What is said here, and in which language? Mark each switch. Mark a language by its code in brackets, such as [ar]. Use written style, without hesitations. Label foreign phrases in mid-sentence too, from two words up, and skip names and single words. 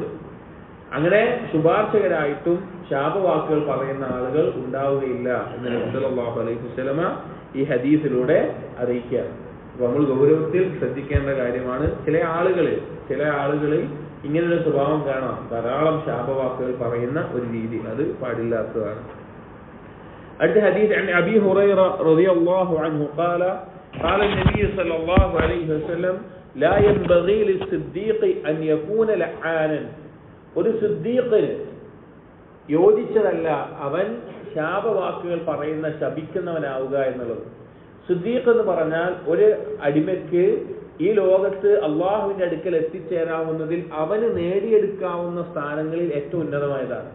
[ml] അങ്ങനെ ശുപാർശകരായിട്ടും ശാപവാക്കുകൾ പറയുന്ന ആളുകൾ ഉണ്ടാവുകയില്ല എന്ന് നബി [ar] صلى الله عليه وسلم [ml] ഈ ഹദീസിലൂടെ അറിയിക്കുക. നമ്മൾ ഗൗരവത്തിൽ ശ്രദ്ധിക്കേണ്ട കാര്യമാണ്. ചില ആളുകളിൽ ഇങ്ങനൊരു സ്വഭാവം കാണാം, ധാരാളം ശാപവാക്കുകൾ പറയുന്ന ഒരു രീതി, അത് പാടില്ലാത്തതാണ്. അടുത്ത ഹദീസ് [ar] عن أبي هريرة رضي الله عنه قال قال النبي صلى الله عليه وسلم لا ينبغي للصديق أن يكون لعانا. [ml] ഒരു സിദ്ദീഖിന് യോജിച്ചതല്ല അവൻ ശാപവാക്കുകൾ പറയുന്ന ശപിക്കുന്നവനാവുക എന്നുള്ളത്. സിദ്ദീഖ് എന്ന് പറഞ്ഞാൽ ഒരു അടിമയ്ക്ക് ഈ ലോകത്ത് അള്ളാഹുവിന്റെ അടുക്കൽ എത്തിച്ചേരാവുന്നതിൽ അവന് നേടിയെടുക്കാവുന്ന സ്ഥാനങ്ങളിൽ ഏറ്റവും ഉന്നതമായതാണ്.